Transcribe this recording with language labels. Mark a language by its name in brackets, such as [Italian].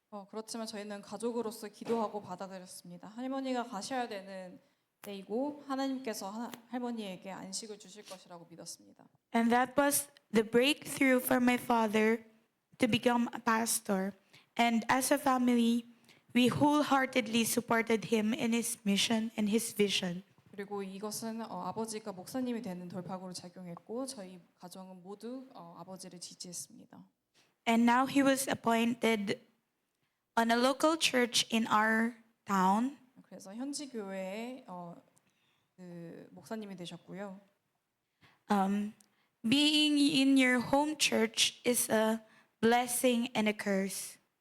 [Korean] 그렇지만 저희는 가족으로서 기도하고 받아들였습니다. 할머니가 가셔야 되는 때이고 하나님께서 할머니에게 안식을 주실 것이라고 믿었습니다. [English] And that was the breakthrough for my father to become a pastor. And as a family, we wholeheartedly supported him in his mission and his vision. [Korean] 그리고 이것은 아버지가 목사님이 되는 돌파구로 작용했고 저희 가정은 모두 아버지를 지지했습니다. [English] And now he was appointed on a local church in our town. [Korean] 그래서 현지 교회에 그 목사님이 되셨고요. [English] Being in your home church is a blessing and a curse.